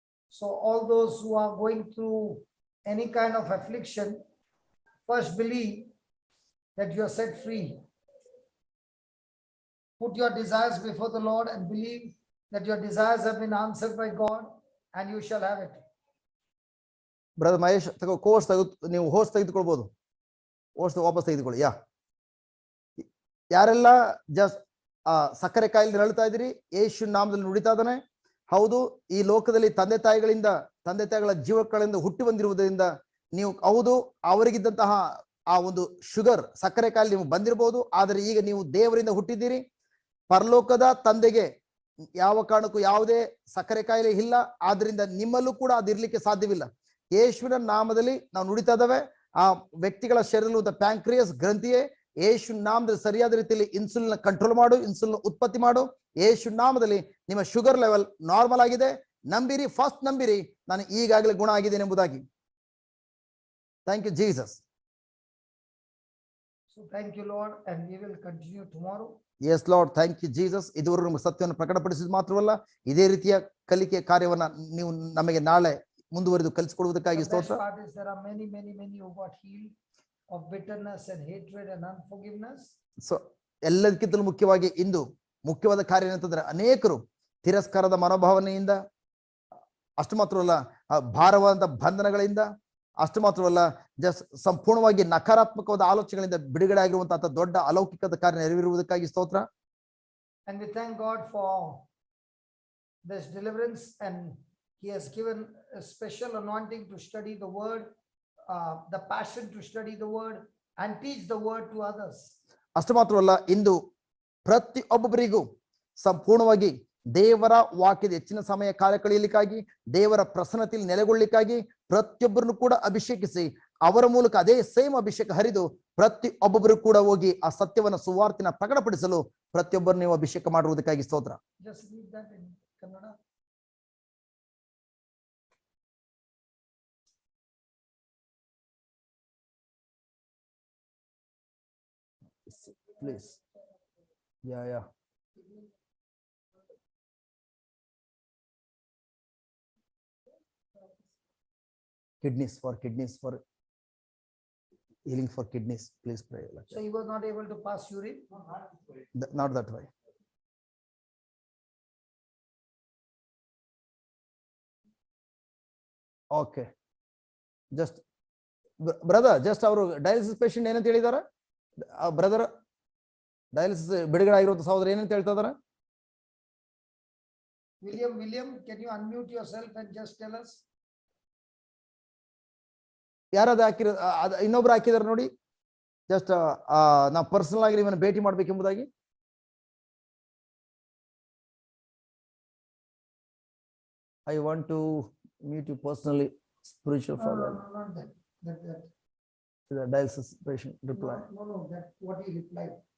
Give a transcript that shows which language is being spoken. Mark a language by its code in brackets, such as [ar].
[en] So all those who are going through any kind of affliction, first believe that you are set free. Put your desires before the Lord and believe that your desires have been answered by God and you shall have it. [kn] Brother Mahesh ತಗೋ course ನೀವು host ತೆಗೆದುಕೊಳ್ಬಹುದು. Host ವಾಪಸ್ ತೆಗೆದುಕೊಳ್ಳಿ. ಯಾರೆಲ್ಲ just ಸಕ್ಕರೆ ಕಾಯಿಲೆ ನರಳುತ್ತಾ ಇದ್ದೀರಿ, ಯೇಸು ನಾಮದಲ್ಲಿ ನುಡಿತಾ ಇದ್ದಾನೆ. ಹೌದು, ಈ ಲೋಕದಲ್ಲಿ ತಂದೆ ತಾಯಿಗಳ ಜೀವಗಳಿಂದ ಹುಟ್ಟಿ ಬಂದಿರುವುದರಿಂದ ನೀವು ಹೌದು ಅವರಿಗಿದ್ದಂತಹ ಆ ಒಂದು ಶುಗರ್ ಸಕ್ಕರೆ ಕಾಯಿಲೆ ನೀವು ಬಂದಿರಬಹುದು. ಆದರೆ ಈಗ ನೀವು ದೇವರಿಂದ ಹುಟ್ಟಿದ್ದೀರಿ. ಪರಲೋಕದ ತಂದೆಗೆ ಯಾವ ಕಾರಣಕ್ಕೂ ಯಾವುದೇ ಸಕ್ಕರೆ ಕಾಯಿಲೆ ಇಲ್ಲ. ಆದ್ರಿಂದ ನಿಮ್ಮಲ್ಲೂ ಕೂಡ ಅದಿರ್ಲಿಕ್ಕೆ ಸಾಧ್ಯವಿಲ್ಲ. ಯೇಸುವಿನ ನಾಮದಲ್ಲಿ ನಾವು ನುಡಿತಾ ಇದ್ದಾವೆ. ಆ ವ್ಯಕ್ತಿಗಳ ಶರೀರದಲ್ಲಿ ಪ್ಯಾಂಕ್ರಿಯಸ್ ಗ್ರಂಥಿಯೇ ಯೇಸು ನಾಮದಲ್ಲಿ ಸರಿಯಾದ ರೀತಿಯಲ್ಲಿ ಇನ್ಸುಲಿನ್ ಕಂಟ್ರೋಲ್ ಮಾಡು, ಇನ್ಸುಲಿನ್ ಉತ್ಪತ್ತಿ ಮಾಡು. ಯೇಸು ನಾಮದಲ್ಲಿ ನಿಮ್ಮ ಶುಗರ್ ಲೆವೆಲ್ ನಾರ್ಮಲ್ ಆಗಿದೆ. ನಂಬಿರಿ, ಫಸ್ಟ್ ನಂಬಿರಿ, ನಾನು ಈಗಾಗಲೇ ಗುಣ ಆಗಿದ್ದೇನೆ ಎಂಬುದಾಗಿ. [en] Thank you Jesus. So thank you, Lord, and we will continue tomorrow. Yes Lord, thank you Jesus. [kn] ಇದುವರೆಗೂ ನಮಗೆ ಸತ್ಯವನ್ನು ಪ್ರಕಟಪಡಿಸಿದ ಮಾತ್ರವಲ್ಲ, ಇದೇ ರೀತಿಯ ಕಲಿಕೆ ಕಾರ್ಯವನ್ನ ನೀವು ನಮಗೆ ನಾಳೆ ಮುಂದುವರೆದು ಕಲಿಸಿಕೊಡುವುದಕ್ಕಾಗಿ [en] The best [kn] ಸ್ತೋತ್ರ. [en] part is there are many who got healed of bitterness and hatred and unforgiveness. [kn] So ಎಲ್ಲದಕ್ಕಿಂತಲೂ ಮುಖ್ಯವಾಗಿ ಇಂದು ಮುಖ್ಯವಾದ ಕಾರ್ಯ ಏನಂತಂದ್ರೆ ಅನೇಕರು ತಿರಸ್ಕಾರದ ಮನೋಭಾವನೆಯಿಂದ, ಅಷ್ಟು ಮಾತ್ರವಲ್ಲ ಭಾರವಾದ ಬಂಧನಗಳಿಂದ, ಅಷ್ಟು ಮಾತ್ರವಲ್ಲ ಜಸ್ಟ್ ಸಂಪೂರ್ಣವಾಗಿ ನಕಾರಾತ್ಮಕವಾದ ಆಲೋಚನೆಗಳಿಂದ ಬಿಡುಗಡೆ ಆಗಿರುವಂತಹ ದೊಡ್ಡ ಅಲೌಕಿಕದ ಕಾರ್ಯ ನೆರವೇರುವುದಕ್ಕಾಗಿ ಸ್ತೋತ್ರ. [en] And we thank God for this deliverance, and He has given a special anointing to study the word, the passion to study the word and teach the word to others. [kn] ಅಷ್ಟು ಮಾತ್ರವಲ್ಲ ಇಂದು ಪ್ರತಿಯೊಬ್ಬರಿಗೂ ಸಂಪೂರ್ಣವಾಗಿ ದೇವರ ವಾಕ್ಯದ ಹೆಚ್ಚಿನ ಸಮಯ ಕಾಲ ಕಳೆಯಲಿಕ್ಕಾಗಿ, ದೇವರ ಪ್ರಸನ್ನತೆಯಲ್ಲಿ ನೆಲೆಗೊಳ್ಳಲಿಕ್ಕಾಗಿ ಪ್ರತಿಯೊಬ್ಬರನ್ನು ಕೂಡ ಅಭಿಷೇಕಿಸಿ ಅವರ ಮೂಲಕ ಅದೇ ಸೇಮ್ ಅಭಿಷೇಕ ಹರಿದು ಪ್ರತಿಯೊಬ್ಬರು ಕೂಡ ಹೋಗಿ ಆ ಸತ್ಯವನ್ನ ಸುವಾರ್ತಿನ ಪ್ರಕಟಪಡಿಸಲು ಪ್ರತಿಯೊಬ್ಬರು ನೀವು ಅಭಿಷೇಕ ಮಾಡುವುದಕ್ಕಾಗಿ ಸ್ತೋತ್ರ. [en] Just read that in Kannada. Please. Yeah. Kidneys, for healing for kidneys, please pray. So he was not able to pass urine. Not that way. Okay. Just brother, just our dialysis patient [kn] ಏನಂತ ಹೇಳಿದಾರ? Brother dialysis ಬಿಡುಗಡೆ ಆಗಿರುವಂತ ಸಹೋದರ ಏನಂತ ಹೇಳ್ತಾ ಇದಾರೆ? [en] William, can you unmute yourself and just tell us? [kn] ಯಾರಾದ ಹಾಕಿರೋ ಇನ್ನೊಬ್ರು ಹಾಕಿದಾರೆ ನೋಡಿ. ಜಸ್ಟ್ ನಾವು ಪರ್ಸನಲ್ ಆಗಿ ನಿಮ್ಮನ್ನ ಭೇಟಿ ಮಾಡ್ಬೇಕೆಂಬುದಾಗಿ. [en] I want to meet you personally, spiritual father. Not that. The dialysis patient reply. No, that what he replied.